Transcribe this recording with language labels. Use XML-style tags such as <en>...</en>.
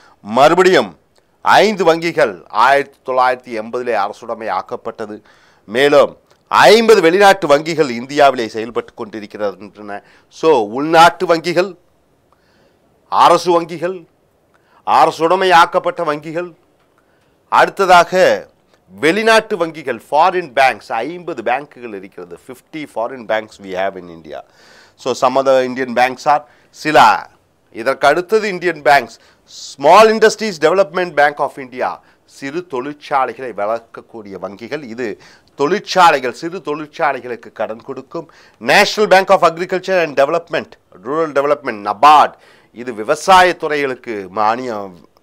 <ta>மறுபடியும் 5 வங்கிகள் 1980 அரசுடைமை ஆக்கப்பட்டது. மேலும் 50 வெளிநாட்டு வங்கிகள் இந்தியாவிலே செயல்பட்டு கொண்டிருக்கின்றன. ஸோ உள்நாட்டு வங்கிகள், அரசு வங்கிகள், அரசுடைமை ஆக்கப்பட்ட வங்கிகள், அடுத்ததாக வெளிநாட்டு வங்கிகள் foreign banks 50 பேங்குகள் இருக்கிறது</ta> <en>50 foreign banks we have in India. So some of the Indian banks are</en> <ta>சில இதற்கு அடுத்தது Indian banks small industries development bank of India சிறு தொழிற்சாலைகளை வளர்க்கக்கூடிய வங்கிகள் இது தொழிற்சாலைகள் சிறு தொழிற்சாலைகளுக்கு கடன் கொடுக்கும் national bank of agriculture and development rural development NABARD இது விவசாய துறைகளுக்கு மானியம்</ta>